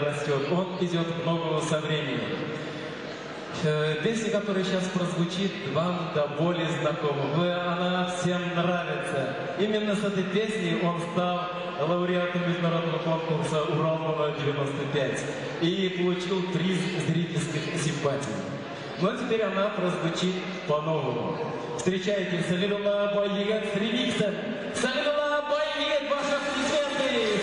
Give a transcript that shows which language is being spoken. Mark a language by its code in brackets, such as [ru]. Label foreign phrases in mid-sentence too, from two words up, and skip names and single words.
[ru] счет, он идет в ногу со временем. Песня, которая сейчас прозвучит, вам до боли знакома. Она всем нравится. Именно с этой песней он стал лауреатом международного конкурса «Урал-95» и получил приз зрительских симпатий. Но теперь она прозвучит по-новому. Встречайте, Салидулла Байегет с ремиксом. Салидулла Байегет, ваши аплодисменты!